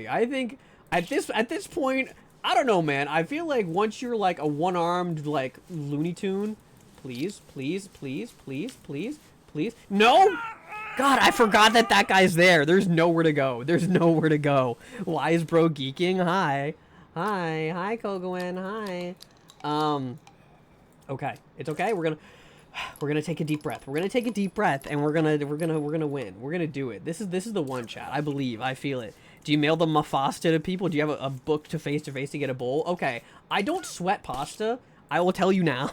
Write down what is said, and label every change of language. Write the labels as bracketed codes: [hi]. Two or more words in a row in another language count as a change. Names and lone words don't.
[en] I think at this point, I don't know, man. I feel like once you're like a one-armed like Looney Tune, please, please, please, please, please, please. No! God, I forgot that that guy's there. There's nowhere to go. There's nowhere to go. Why is bro geeking? Hi. Hi. Hi, Kogoen. Hi. Okay. It's okay. We're gonna take a deep breath. We're gonna take a deep breath, and we're gonna win. We're gonna do it. This is the one, chat. I believe. I feel it. Do you mail the mafasta to people? Do you have a book to face to get a bowl? Okay. I don't sweat pasta. I will tell you now.